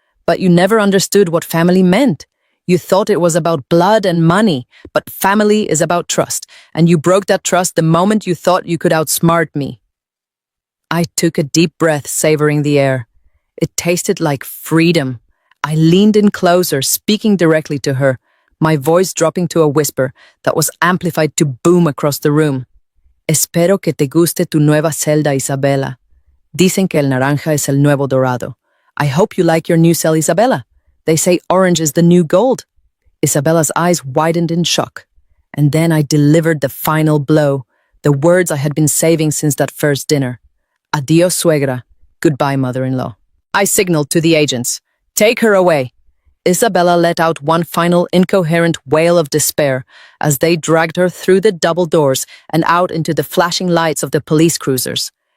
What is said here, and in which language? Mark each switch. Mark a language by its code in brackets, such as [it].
[en] "But you never understood what family meant. You thought it was about blood and money, but family is about trust, and you broke that trust the moment you thought you could outsmart me." I took a deep breath, savoring the air. It tasted like freedom. I leaned in closer, speaking directly to her, my voice dropping to a whisper that was amplified to boom across the room. [es] "Espero que te guste tu nueva celda, Isabela. Dicen que el naranja es el nuevo dorado. [en] I hope you like your new cell, Isabella. They say orange is the new gold." Isabella's eyes widened in shock. And then I delivered the final blow, the words I had been saving since that first dinner. [es] "Adios, suegra. [en] Goodbye, mother-in-law." I signaled to the agents. "Take her away." Isabella let out one final incoherent wail of despair as they dragged her through the double doors and out into the flashing lights of the police cruisers.